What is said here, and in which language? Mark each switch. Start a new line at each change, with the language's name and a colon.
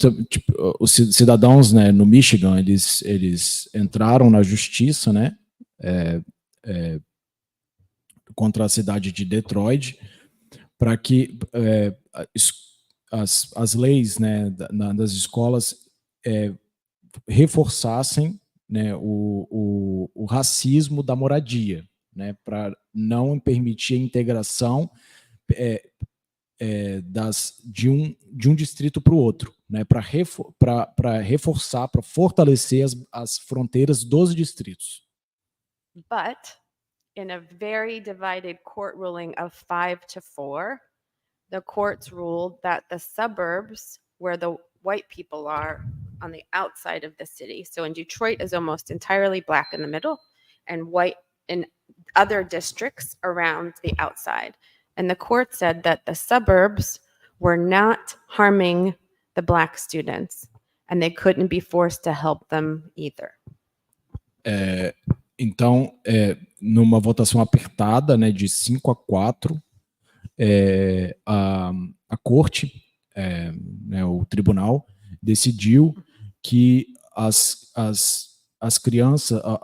Portuguese: Tipo, os cidadãos, né, no Michigan, eles entraram na justiça, né, contra a cidade de Detroit, para que as leis, né, das escolas reforçassem, né, o racismo da moradia, né, para não permitir a integração de um distrito para o outro, né, para reforçar, para fortalecer as fronteiras dos distritos.
English: But in a very divided court ruling of 5-4, the courts ruled that the suburbs where the white people are on the outside of the city. So in Detroit is almost entirely black in the middle and white in other districts around the outside. And the court said that the suburbs were not harming the black students and they couldn't be forced to help them either.
Portuguese: Então, numa votação apertada, né, de 5-4, a corte, né, o tribunal, decidiu que as crianças,